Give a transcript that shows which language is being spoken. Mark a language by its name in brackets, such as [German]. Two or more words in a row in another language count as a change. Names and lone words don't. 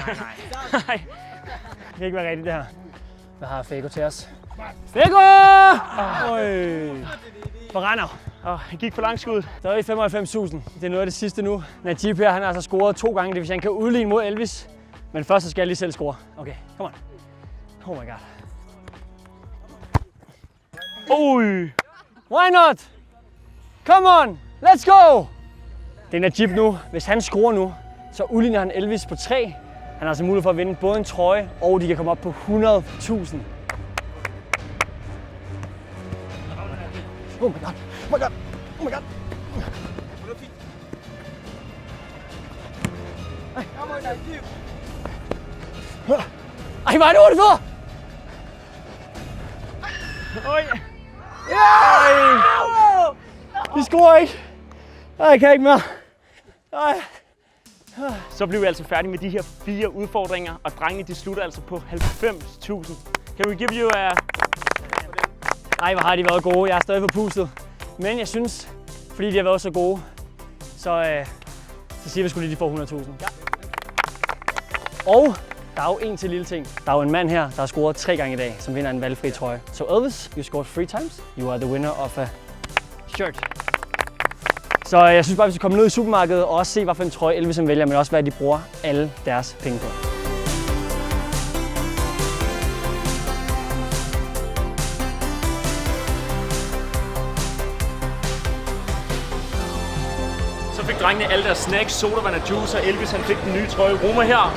[Danish] Det kan ikke være rigtigt, det her. Hvad har Fego til os? Fego! Forrender. Han gik for langt skud. Der er i 95.000. Det er noget af det sidste nu. Najib her, han har altså scoret 2 gange. Det vil sige, han kan udligne mod Elvis. Men først så skal jeg lige selv score. [English] Okay, kom on. Oh my god. [Danish] Ui! [English] Why not? Come on, let's go! [Danish] Det er Najib nu. Hvis han scorer nu, så udligner han Elvis på 3. Han har altså mulighed for at vinde både en trøje, og de kan komme op på 100.000. [English] Oh my god, oh my god, oh my god. [Danish] Ej, hvor er det hurtigt for! Oj! De scorer ikke. Ej, jeg kan ikke mere. Ej. Så blev vi altså færdige med de her 4 udfordringer, og drengene de slutter altså på 90.000. [English] Can we give you a... [Danish] Ej, hvor har de været gode. Jeg er stadig på pustet. Men jeg synes, fordi de har været så gode, så siger vi sgu lige, de får 100.000. Ja. Og der er jo en til lille ting. Der er jo en mand her, der har scoret 3 gange i dag, som vinder en valgfri trøje. [English] So Elvis, you scored 3 times. You are the winner of a shirt. [Danish] Så jeg synes bare, vi skal komme ned i supermarkedet og også se, hvad for en trøje Elvis vælger, men også hvad de bruger alle deres penge på. Så fik drengene alle deres snacks, sodavand og juice, og Elvis han fik den nye trøje Roma her.